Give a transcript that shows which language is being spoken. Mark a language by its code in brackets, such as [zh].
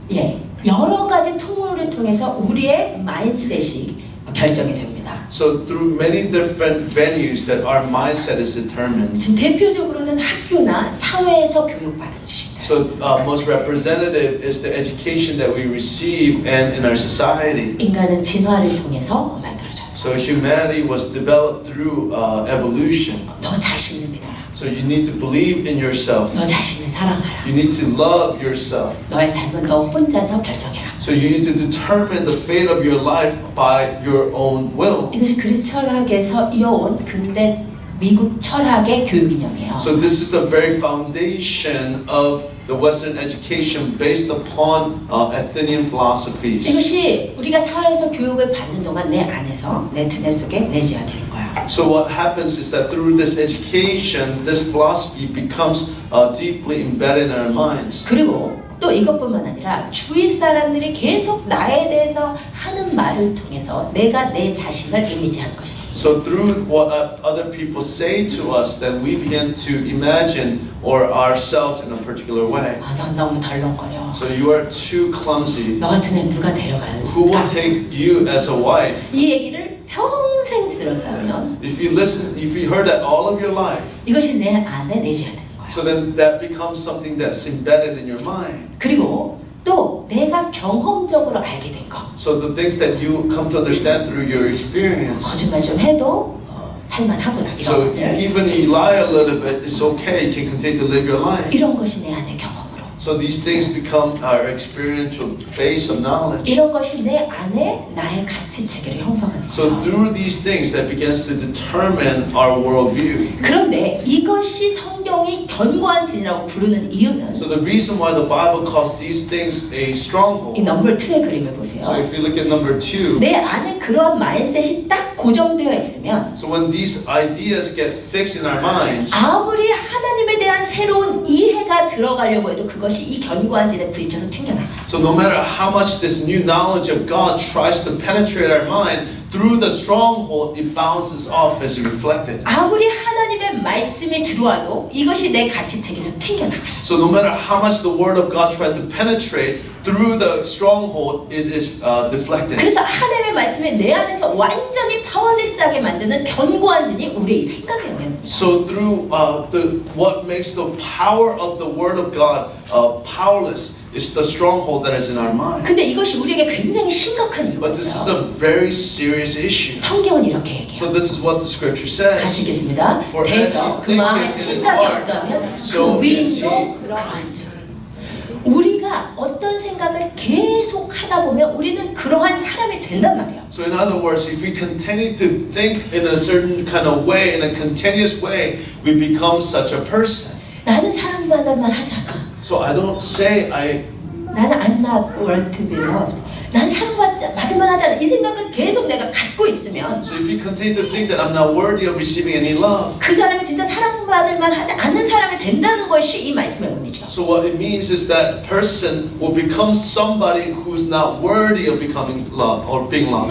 [ko] 예, 여러 가지 통로를 통해서 우리의 마인셋이 결정이 됩니다. [en] so through many different venues that our mindset is determined. [ko] 지금 대표적으로는 학교나 사회에서 교육받은 지식들. [en] So most representative is the education that we receive and in our society. [ko] 인간은 진화를 통해서 만들어졌어요. [en] So humanity was developed through evolution. [ko] 너 자신을 믿어라. [en] So you need to believe in yourself. [ko] 너 자신을 사랑하라. [en] You need to love yourself. [ko] 너의 삶은 너 혼자서 결정해라. [en] So you need to determine the fate of your life by your own will. [ko] 이것이 그리스 철학에서 이어온 근대 미국 철학의 교육 이념이에요. [en] So this is the very foundation of the Western education based upon Athenian philosophies. [ko] 이것이 우리가 사회에서 교육을 받는 동안 내 안에서 내 두뇌 속에 내재화되는 거야. [en] So what happens is that through this education, this philosophy becomes deeply embedded in our minds. [ko] 그리고 또 이것뿐만 아니라 주위 사람들이 계속 나에 대해서 하는 말을 통해서 내가 내 자신을 이미지하는 것이 있습니다. [en] So through what other people say to us, then we begin to imagine or ourselves in a particular way. [ko] 아, 넌 너무 덜렁거려. [en] So you are too clumsy. [ko] 너 같은 애는 누가 데려갈까? [en] Who will take you as a wife? [ko] 이 얘기를 평생 들었다면 [en] If you heard that all of your life, [ko] 이것이 내 안에 내재해야 되는 거야. [en] so then that becomes something that's embedded in your mind. [ko] 그리고 또 내가 경험적으로 알게 된 거. [en] So the things that you come to understand through your experience. [ko] 거짓말 좀 해도 살만하구나. [en] So if even you lie a little bit, it's okay. You can continue to live your life. [ko] 이런 것이 내 안의 경험으로. [en] So these things become our experiential base of knowledge. [ko] 이런 것이 내 안에 나의 가치 체계를 형성하는 [en] So [ko] 거예요. [en] through these things that begins to determine our worldview. [ko] 그런데 이것이 성경이 견고한 진이라고 부르는 이유는 [en] So the reason why the Bible calls these things a [ko] 이 [en] stronghold. [ko] 넘버 2의 그림을 [en] So [ko] 보세요. [en] if you look at number 2, [ko] 내 안에 그러한 마인셋이 딱 고정되어 있으면 [en] so when these ideas get fixed in our minds, [ko] 아무리 하나님에 대한 새로운 이해가 들어가려고 해도 그것이 이 견고한 진에 부딪혀서 튕겨나가요. [en] so no matter how much this new knowledge of God tries to penetrate our mind, through the stronghold, it bounces off as reflected. [ko] 아무리 하나님의 말씀이 들어와도 이것이 내 가치 체계에서 튕겨나가요. [en] So no matter how much the word of God tried to penetrate, through the stronghold, it is deflected. [ko] 그래서 하나님의 말씀이 내 안에서 완전히 파워리스하게 만드는 견고한 진이 우리의 생각에 영향을 [en] So through what makes the power of the word of God powerless is the stronghold that is in our mind. [ko] 근데 이것이 우리에게 굉장히 심각한 이유가 [en] But this is [ko] 있어요. [en] a very serious issue. [ko] 성경은 이렇게 얘기해요. [en] So this is what the scripture [ko] 같이 읽겠습니다. [en] For as [ko] 대저 [en] you [ko] 그 [en] think [ko] 마음의 [en] it in his [ko] 생각이 [en] heart, [ko] 어떠하면 [en] so [ko] 그 [en] is he. [ko] 위인도 그러한지. 우리가 어떤 생각을 계속 하다 보면 우리는 그러한 사람이 된단 말이에요. [en] So in other words, if we continue to think in a certain kind of way, in a continuous way, we become such a person. [ko] 나는 사람 만날만 하잖아. [en] So I don't say [ko] 나는 [en] I'm not worth to be loved. [ko] 난 사랑받을만 하지 않아. 이 생각은 계속 내가 갖고 있으면 [en] So if you continue to think that I'm not worthy of receiving any love, [ko] 그 사람이 진짜 사랑받을만 하지 않는 사람이 된다는 것이 이 말씀의 의미죠. [en] so what it means is that person will become somebody who's not worthy of becoming loved or being loved.